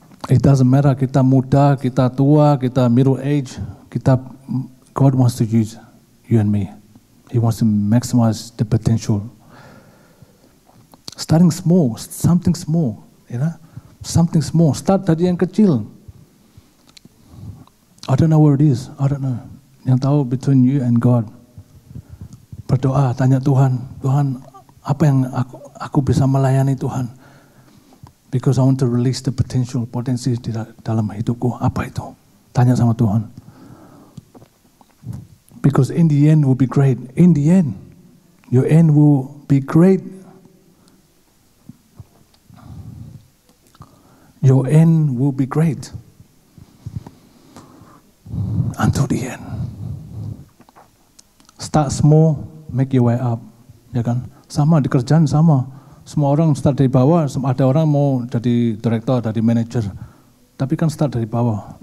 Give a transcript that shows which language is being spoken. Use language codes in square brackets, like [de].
[en] It doesn't matter [id] kita muda, kita tua, kita [en] middle age, God wants to use you and me. He wants to maximize the potential. Starting small, something small, something small. [id] Start dari yang kecil. [en] I don't know where it is. I don't know. [id] Yang tahu [en] between you and God. [id] Berdoa, tanya Tuhan, apa yang aku bisa melayani Tuhan? [en] Because I want to release the potential, [id] potensi di dalam hidupku. Apa itu? Tanya sama Tuhan. [en] Because in the end will be great. In the end, your end will be great. Your end will be great. Until the end. Start small, make your way up. [id] Ya kan? Sama di kerjaan sama. Semua orang start dari bawah, ada orang mau jadi direktur, jadi manager. Tapi kan start dari bawah.